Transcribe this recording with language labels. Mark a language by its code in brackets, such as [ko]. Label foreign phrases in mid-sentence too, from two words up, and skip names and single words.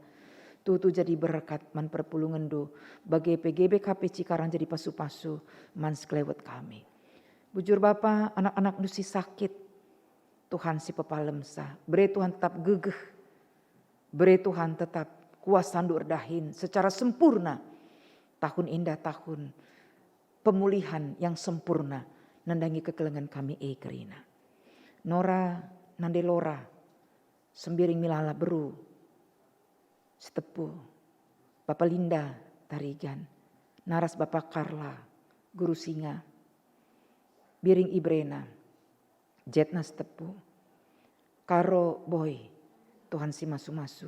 [btx] Tutu jadi berkat man perpulungan do. Bagi PGBKP Cikarang jadi pasu-pasu man sekelewat kami. Bujur Bapa, anak-anak nusi sakit. Tuhan si pepalemsa. Beri Tuhan tetap gegeh. Beri Tuhan tetap kuasa ndur dahin secara sempurna. [id] Tahun indah, tahun pemulihan yang sempurna. [btx] Nandangi kekelengan kami kerina. Nora nandelora, sembiring milala beru, setepu, Bapak Linda Tarigan, naras Bapak Karla, Guru Singa, Biring Ibrena, Jetna setepu, Karo Boy, Tuhan si masu-masu.